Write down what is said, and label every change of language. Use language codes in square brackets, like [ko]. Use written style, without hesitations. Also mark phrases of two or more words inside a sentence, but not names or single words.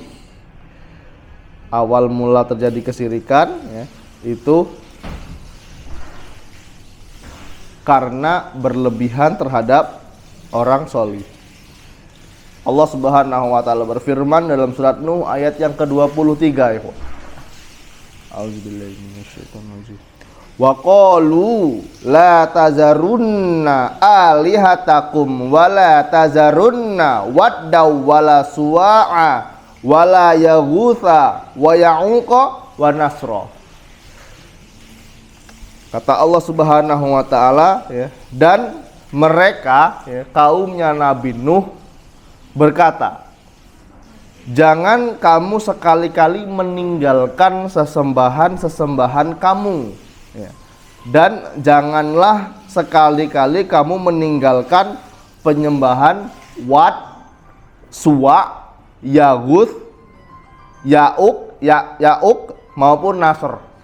[id] Awal mula terjadi kesyirikan itu karena berlebihan terhadap orang sholih. Allah [ar] سبحانه وتعالى [id] berfirman dalam surat Nuh ayat yang ke-23 ya. [ar] أعوذ بالله من الشيطان الرجيم. وقالوا لا تذرن آلهتكم ولا تذرن ودا ولا سواعا ولا يغوث ويعوق ونسرا. [id] Kata Allah [ar] سبحانه وتعالى [id] ya, dan mereka kaumnya Nabi Nuh berkata, jangan kamu sekali-kali meninggalkan sesembahan-sesembahan kamu dan janganlah sekali-kali kamu meninggalkan penyembahan Wat, Suwa, Yaguth, Ya'uq maupun Nasr.